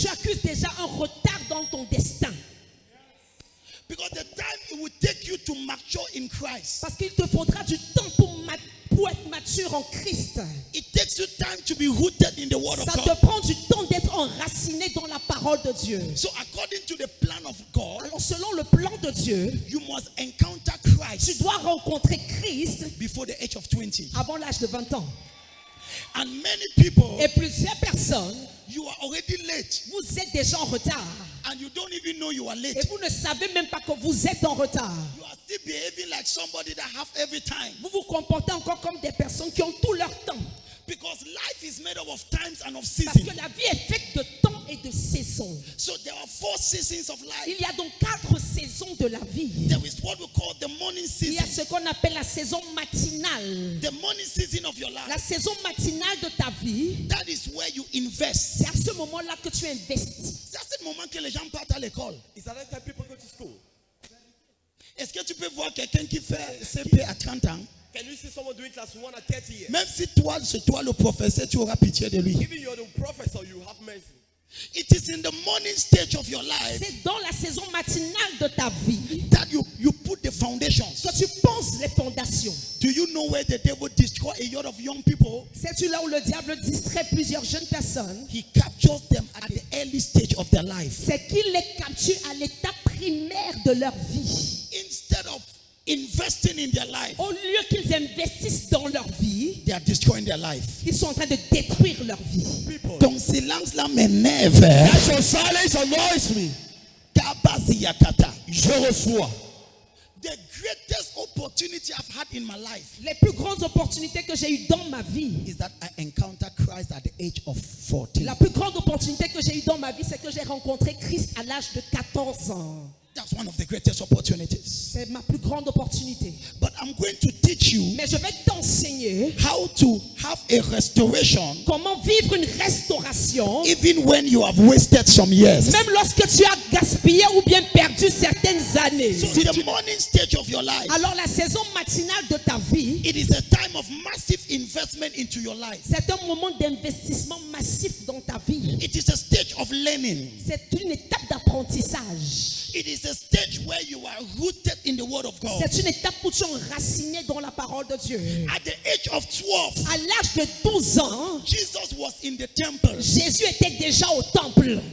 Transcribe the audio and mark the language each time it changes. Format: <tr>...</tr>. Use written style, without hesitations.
<fr>tu accuses déjà un retard dans ton destin.</fr> <en>Because the time it will take you to mature in Christ,</en> <fr>Parce qu'il te faudra du temps pour être mature en Christ.</fr> <en>it takes you time to be rooted in the Word of</en> <fr>Ça</fr> <en>God.</en> <fr>te prend du temps d'être enraciné dans la parole de Dieu.</fr> <en>So according to the plan of God,</en> <fr>Alors selon le plan de Dieu,</fr> <en>you must encounter</en> <fr>tu</fr> <en>Christ</en> <fr>dois rencontrer Christ</fr> <en>before the age of 20.</en> <fr>avant l'âge de 20 ans.</fr> <en>And many people,</en> <fr>Et plusieurs personnes,</fr> <en>You are already late.</en> <fr>vous êtes déjà en retard.</fr> <en>And you don't even know you are late.</en> <fr>Et vous ne savez même pas que vous êtes en retard.</fr> <en>You are still behaving like somebody that have every time.</en> <fr>Vous vous comportez encore comme des personnes qui ont tout leur temps.</fr> <en>Because life is made up of times and of</en> <fr>Parce</fr> <en>seasons.</en> <fr>que la vie est faite de temps et de saisons.</fr> <en>So there are 4 seasons of life.</en> <fr>Il y a donc 4 saisons de la vie.</fr> <en>There is what we call the morning</en> <fr>Il y a</fr> <en>season.</en> <fr>ce qu'on appelle la saison matinale.</fr> <en>The morning season of your</en> <fr>La</fr> <en>life.</en> <fr>saison matinale de ta vie,</fr> <en>That is where you invest.</en> <fr>c'est à ce moment-là que tu investis. C'est à ce moment que les gens partent à l'école.</fr> <en>Is that the time people go to school?</en> <fr>Est-ce que tu peux voir quelqu'un qui fait CP à 30 ans?</fr> <en>Can you see someone doing class 1 at 30 years?</en> <fr>Même si toi, c'est toi le professeur, tu auras pitié de lui.</fr> <en>Even you're the professor, you have mercy. It is in the morning stage of your life</en> <fr>C'est dans la saison matinale de ta vie</fr> <en>that you put the foundations.</en> <fr>que tu poses les fondations.</fr> <en>Do you know where the devil destroy a lot of young people?</en> <fr>Sais-tu là où le diable distrait plusieurs jeunes personnes?</fr> <en>He captures them at the early stage of their life.</en> <fr>C'est qu'il les capture à l'état primaire de leur vie.</fr> <en>Instead of investing in their life,</en> <fr>Au lieu qu'ils investissent dans leur vie,</fr> <en>they are destroying their life.</en> <fr>ils sont en train de détruire leur vie.</fr> <en>People.</en> <fr>Donc silence là m'énerve.</fr> <en>That your silence annoys me. Kabasi yakata.</en> <fr>Je reçois.</fr> <en>The greatest opportunity I've had in my life</en> <fr>Les plus grandes opportunités que j'ai eues dans ma vie,</fr> <en>is that I encountered Christ at the age of 14.</en> <fr>la plus grande opportunité que j'ai eue dans ma vie, c'est que j'ai rencontré Christ à l'âge de 14 ans.</fr> <en>That's one of the greatest opportunities.</en> <fr>C'est ma plus grande opportunité.</fr> <en>But I'm going to teach you</en> <fr>Mais je vais t'enseigner</fr> <en>how to have a restoration</en> <fr>comment vivre une restauration,</fr> <en>even when you have wasted some years.</en> <fr>même lorsque tu as gaspillé ou bien perdu certaines années.</fr> <en>So the morning stage of your life,</en> <fr>Alors la saison matinale de ta vie,</fr> <en>it is a time of massive investment into your life.</en> <fr>c'est un moment d'investissement massif dans ta vie.</fr> <en>It is a stage of learning.</en> <fr>C'est une étape d'apprentissage.</fr> <en>It is a stage where you are rooted in the word of God.</en> <fr>C'est une étape où tu es enraciné dans la parole de Dieu.</fr> <en>At the age of 12,</en> <fr>À l'âge de 12 ans,</fr> <en>Jesus was in the temple</en> <fr>Jésus était déjà au temple.</fr>